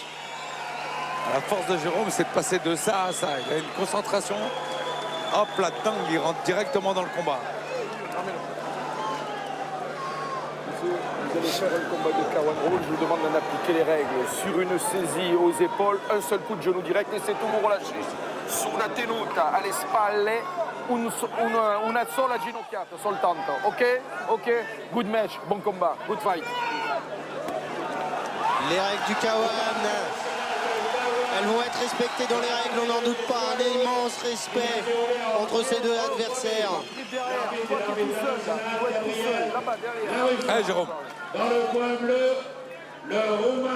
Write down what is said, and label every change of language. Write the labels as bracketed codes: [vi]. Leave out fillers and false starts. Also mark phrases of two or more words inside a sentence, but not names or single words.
[fr] La force de Jérôme, c'est de passer de ça à ça. Il a une concentration. Hop, la dingue, il rentre directement dans le combat. Vous allez faire un combat de Kawan Roll, je vous demande d'en appliquer les règles. Sur une saisie aux épaules, un seul coup de genou direct et c'est tout, vous relâchez. [it] Sulla tenuta alle spalle, una sola ginocchiata soltanto, ok? Ok? [en] Good match, [fr] bon combat, [en] good fight. [fr] Les règles du Kawan, elles vont être respectées dans les règles, on n'en doute pas. Un immense respect entre ces deux adversaires. Allez, Jérôme. Dans le coin bleu, le Roumain.